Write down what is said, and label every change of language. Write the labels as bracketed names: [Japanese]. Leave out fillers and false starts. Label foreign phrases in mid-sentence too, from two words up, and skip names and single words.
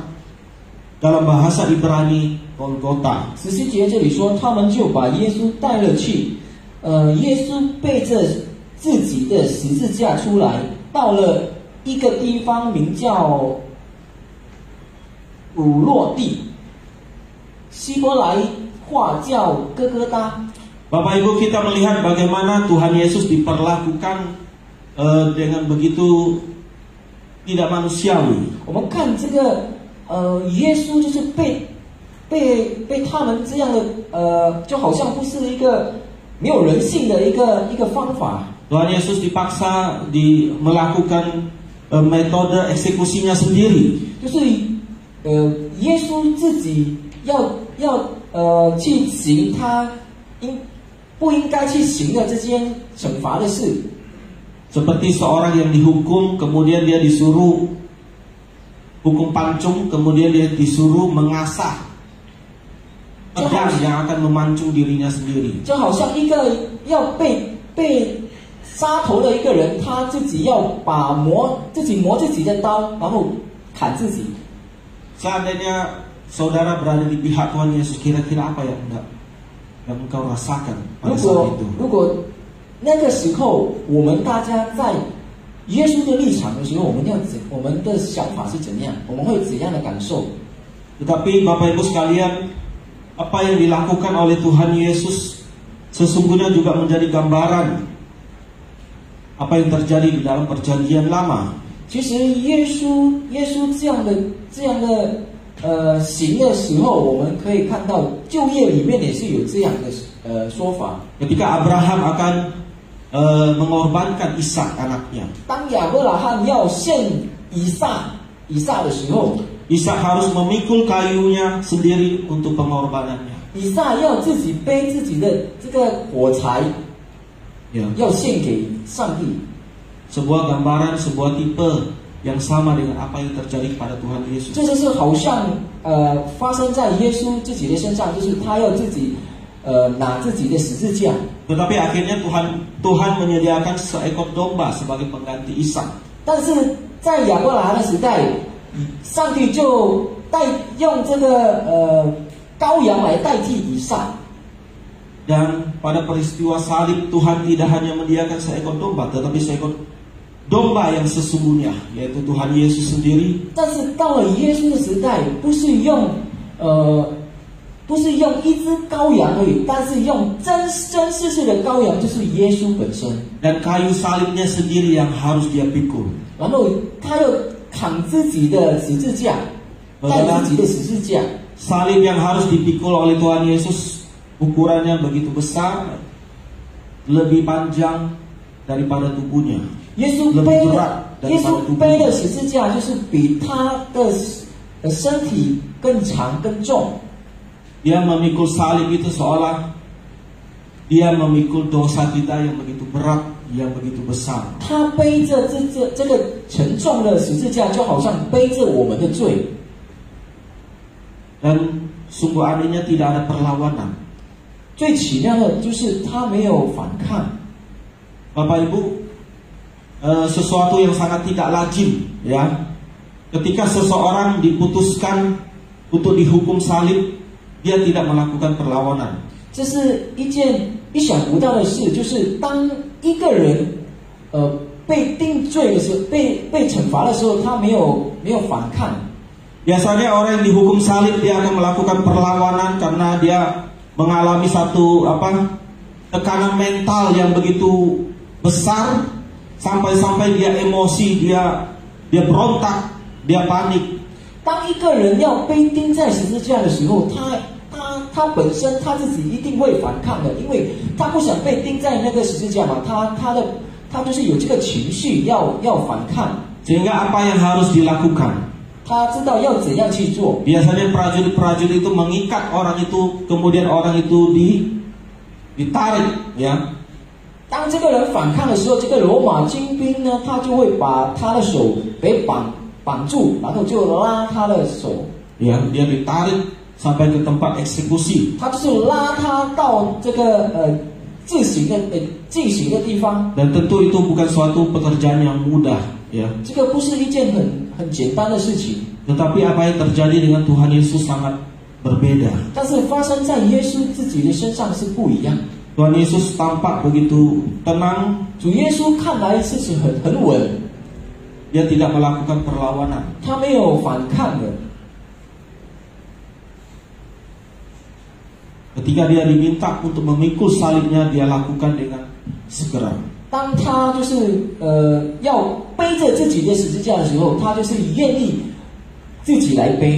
[Indonesian] Dalam bahasa Ibrani Golgota. [Chinese] 17 节这里说，他们就把耶稣带了去，耶稣背着自己的十字架出来，到了一个地方名叫乳落地，希伯来话叫哥哥达。 [Indonesian] Bapak Ibu, kita melihat bagaimana Tuhan Yesus diperlakukan dengan begitu tidak manusiawi. [Chinese] 我们看这个耶稣就是被他们这样的就好像不是一个没有人性的一个方法。 [Indonesian] Tuhan Yesus dipaksa melakukan metode eksekusinya sendiri. [Chinese] 就是耶稣自己要去行他不应该去行的这件惩罚的事。 [Indonesian] Seperti seorang yang dihukum, kemudian dia disuruh hukum pancung, kemudian dia disuruh mengasah pedang yang akan memancung dirinya sendiri. [Chinese] 就好像一个要被杀头的一个人，他自己要磨自己的刀，然后砍自己。 [Indonesian] Seandainya saudara berada di pihak Tuhan Yesus, kira-kira apa yang engkau rasakan pada saat itu? [Chinese] 如果那个时候我们大家在耶稣的立场的时候，我们的想法是怎样？我们会怎样的感受？ [Indonesian] Tetapi Bapak Ibu sekalian, apa yang dilakukan oleh Tuhan Yesus sesungguhnya juga menjadi gambaran apa yang terjadi di dalam perjanjian lama. [Chinese] 其实耶稣这样的行的时候，我们可以看到旧约里面也是有这样的说法。 [Indonesian] Ketika Abraham akan mengorbankan Ishak anaknya, [Chinese] 当亚伯拉罕要献以撒的时候， [Indonesian] Ishak harus memikul kayunya sendiri untuk pengorbanannya. [Chinese] 以撒要自己背自己的这个火柴， [Indonesian] Ya. [Chinese] 要献给上帝。 [Indonesian] Sebuah gambaran, sebuah tipe yang sama dengan apa yang terjadi pada Tuhan Yesus. [Chinese] 这就是好像发生在耶稣自己的身上，就是他要自己拿自己的十字架。 [Indonesian] Tetapi akhirnya Tuhan menyediakan seekor domba sebagai pengganti Ishak. [Chinese] 但是在亚伯拉罕的时代，上帝就用这个羔羊来代替以撒。 [Indonesian] Dan pada peristiwa salib Tuhan tidak hanya menyediakan seekor domba, tetapi seekor domba yang sesungguhnya, yaitu Tuhan Yesus sendiri. [Chinese] 但是到了耶稣的时代，不是用一只羔羊而已，但是用真实的羔羊，就是耶稣本身。 [Indonesian] Dan kayu salibnya sendiri yang harus dia pikul. [Chinese] 然后他又扛自己的十字架，带自己的十字架。 [Indonesian] Salib yang harus dipikul oleh Tuhan Yesus ukurannya begitu besar, lebih panjang daripada tubuhnya. [Chinese] 耶稣背的十字架就是比他的身体更长更重。 [Indonesian] Dia memikul salib itu seolah Dia memikul dosa kita yang begitu berat, yang begitu besar. [Chinese] 他背着这个沉重的十字架，就好像背着我们的罪。 [Indonesian] Dan sungguh anehnya tidak ada perlawanan. [Chinese] 最奇妙的就是他没有反抗。 [Indonesian] Bapak Ibu, sesuatu yang sangat tidak lazim, ya. Ketika seseorang diputuskan untuk dihukum salib, dia tidak melakukan perlawanan. [Chinese] 这是一件意想不到的事，就是当一个人被定罪的时候，被惩罚的时候，他没有反抗。 [Indonesian] Biasanya orang yang dihukum salib dia akan melakukan perlawanan karena dia mengalami satu tekanan mental yang begitu besar sampai-sampai dia emosi, dia berontak, dia panik. [Chinese] 当一个人要被钉在十字架的时候，他本身他自己一定会反抗的，因为他不想被钉在那个十字架嘛，他就是有这个情绪要反抗。 [Indonesian] Sehingga apa yang harus dilakukan? [Chinese] 他知道要怎样去做。 [Indonesian] Biasanya prajurit-prajurit itu mengikat orang itu, kemudian orang itu ditarik, ya. [Chinese] 当这个人反抗的时候，这个罗马军兵呢，他就会把他的手给绑住，然后就拉他的手。 [Indonesian] Ya, dia ditarik sampai ke tempat eksekusi. [Chinese] 他就是拉他到这个进行的地方。 [Indonesian] Dan tentu itu bukan suatu pekerjaan yang mudah, ya. [Chinese] 这个不是一件很简单的事情。 [Indonesian] Tetapi apa yang terjadi dengan Tuhan Yesus sangat berbeda. [Chinese] 但是发生在耶稣自己的身上是不一样。 [Indonesian] Tuhan Yesus tampak begitu tenang. [Chinese] 主耶稣看来事情很稳， [Indonesian] Dia tidak melakukan perlawanan. [Chinese] 他没有反抗的。 [Indonesian] Ketika dia diminta untuk memikul salibnya, dia lakukan dengan segera. [Chinese] 当他就是要背着自己的十字架的时候，他就是愿意自己来背。